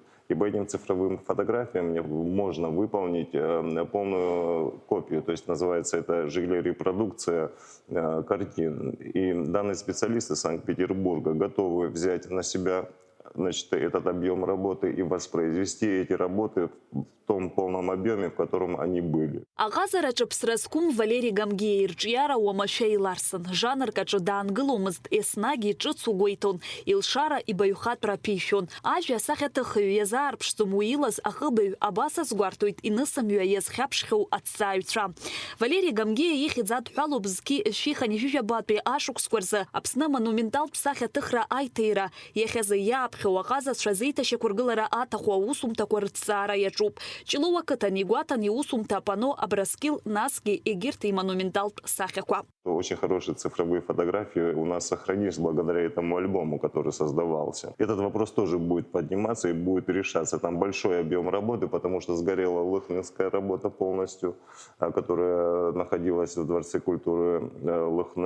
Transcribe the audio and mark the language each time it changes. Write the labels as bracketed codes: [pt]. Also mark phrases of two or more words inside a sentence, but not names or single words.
[ru] И по этим цифровым фотографиям можно выполнить полную копию. То есть называется это репродукция картин. И данные специалисты Санкт-Петербурга готовы взять на себя, значит, этот объем работы и воспроизвести эти работы в том полном объеме, в котором они были. [ab] Агазара чапсраскум Валерий Гамгиа ирҿиара уамашәа иларсын. Жанркаҿы даангыломызт, еснагь иҿыцу гоитон, илшара ибаҩхатәра ԥишәон. Ажәа асахьаҭыхҩы иазаарԥшӡом уи илаз ахыбаҩ абас азгәарҭоит инысымҩа иазхьаԥшхьоу аҭҵааҩцәа. Валерий Гамгиа ихьӡ адҳәалоуп зқьи шәиханижәижәабатәи ашықәсқәа рзы Аԥсны монументалтә сахьаҭыхра аиҭаира иахьазы иааԥхьоу аҟазацәа зеиҭашьақәыргылара аҭаху аусумҭақәа рыҭҵаара иаҿуп. Ҷлоуа қыҭан игәаҭан иусумҭа апано Абраскил насгьы егьырҭ имонументалтә сахьақәа. [ru] Очень хорошие цифровые фотографии у нас сохранились благодаря этому альбому, который создавался. Этот вопрос тоже будет подниматься и будет решаться. Там большой объем работы, потому что сгорела лыхнинская работа полностью, которая находилась в Дворце культуры Лыхны.